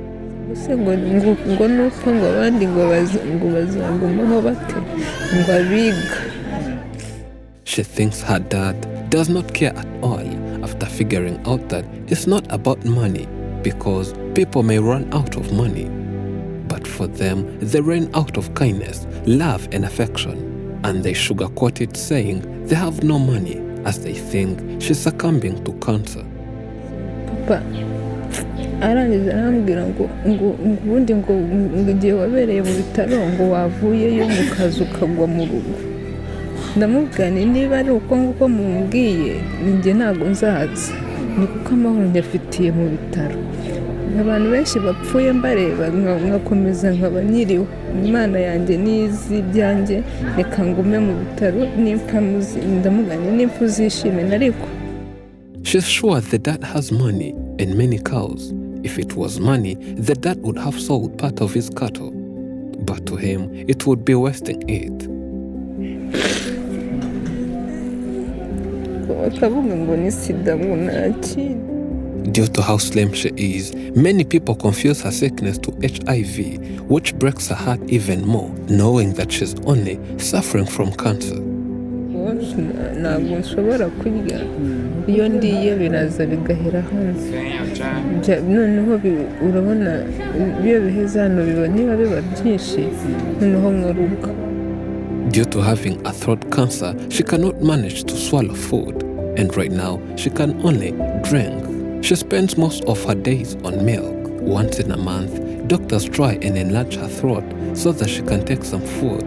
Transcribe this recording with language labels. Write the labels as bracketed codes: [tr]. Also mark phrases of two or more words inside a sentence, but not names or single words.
[en] She thinks her dad does not care at all after figuring out that it's not about money, because people may run out of money. But for them, they ran out of kindness, love and affection. and they sugarcoat it saying they have no money as they think she's succumbing to cancer. [rw] papa arangiza arambwira ngo ubundi ngo igihe wabereye mu bitaro ngo wavuyeyo mu kazi ukagwa mu rugo. Ndamubwira niba ari uko nguko mumbwiye njye ntabwo nzaza, ni kuko amahoro nyafitiye mu bitaro. Abantu benshi bapfuye mbareba ngakomeza nkaba nyiriwe. Imana yanjye nizi ibyanjye, reka ngume mu bitaro nimpfa ndamugane nimpfa uzishime nariko. [en] She's sure the dad has money and many cows. If it was money, the dad would have sold part of his cattle. But to him, it would be wasting it. [rw] Bakavuga ngo ni sida ngo ntakindi. [en] Due to how slim she is, many people confuse her sickness to HIV, which breaks her heart even more, knowing that she's only suffering from cancer. [rw] Ntabwo nshobora kurya, iyo ndiye biraza bigahera hanze. Noneho urabona iyo biheze hano niba biba byinshi noneho nkaruka. [en] Due to having a throat cancer, she cannot manage to swallow food, and right now she can only drink. She spends most of her days on milk. Once in a month, doctors try and enlarge her throat so that she can take some food.